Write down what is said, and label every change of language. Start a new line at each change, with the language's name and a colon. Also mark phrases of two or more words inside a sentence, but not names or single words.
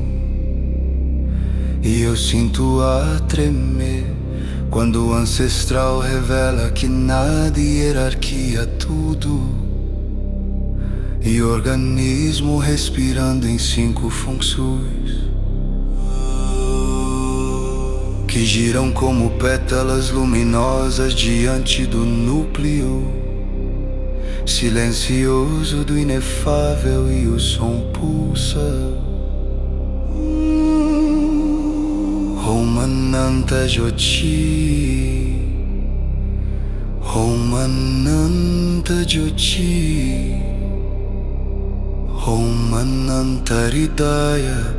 Portuguese: E eu sinto a tremer quando o ancestral revela que nada e hierarquia tudo, e organismo respirando em 5 funções que giram como pétalas luminosas diante do núcleo silencioso do inefável, e o som pulsa.
Sanskrit: Om Ananta Jyoti, Om Ananta Jyoti, Om Ananta Hridaya.